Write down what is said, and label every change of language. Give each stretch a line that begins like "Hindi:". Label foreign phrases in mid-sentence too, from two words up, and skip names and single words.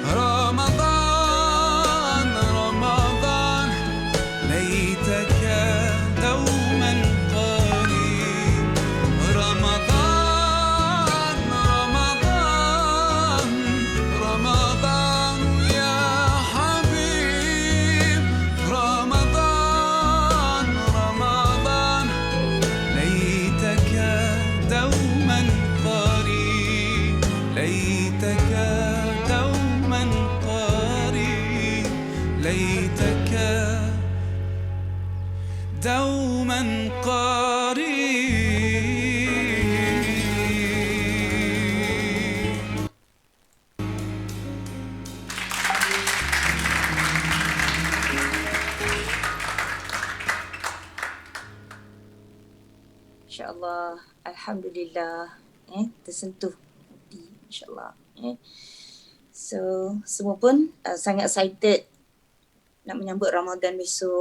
Arabic: Ramadan, Ramadan, ليتك دوما قريب. رمضان، رمضان، رمضان يا حبيب. رمضان، رمضان، ليتك دوما قريب. ليتك دوما قريب. ليتك دوما قريب.
Malay: InsyaAllah. Alhamdulillah. Tersentuh hati. InsyaAllah. So, semua pun sangat excited nak menyambut Ramadan besok.